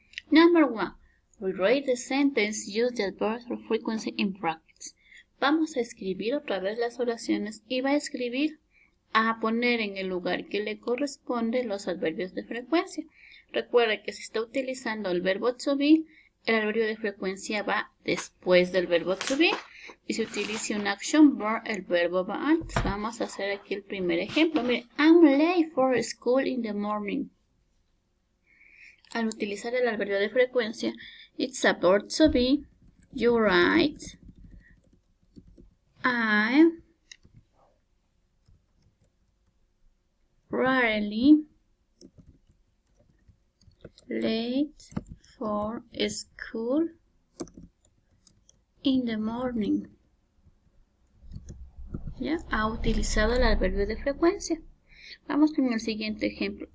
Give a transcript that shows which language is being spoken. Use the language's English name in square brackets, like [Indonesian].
[English] Number 1. Rewrite the sentence. Use the adverbs of frequency in brackets. [Spanish] Vamos a escribir otra vez las oraciones y va a escribir a poner en el lugar que le corresponde los adverbios de frecuencia. Recuerde que si está utilizando el verbo to be, el adverbio de frecuencia va después del verbo to be. Y si utiliza un action verb, el verbo va antes. Vamos a hacer aquí el primer ejemplo. Mire, [English] I'm late for school in the morning. [Spanish] Al utilizar el adverbio de frecuencia, [English] it's a verb to be. You write, I'm rarely late for school in the morning. [Spanish] ¿Ya? Ha utilizado el adverbio de frecuencia. Vamos con el siguiente ejemplo.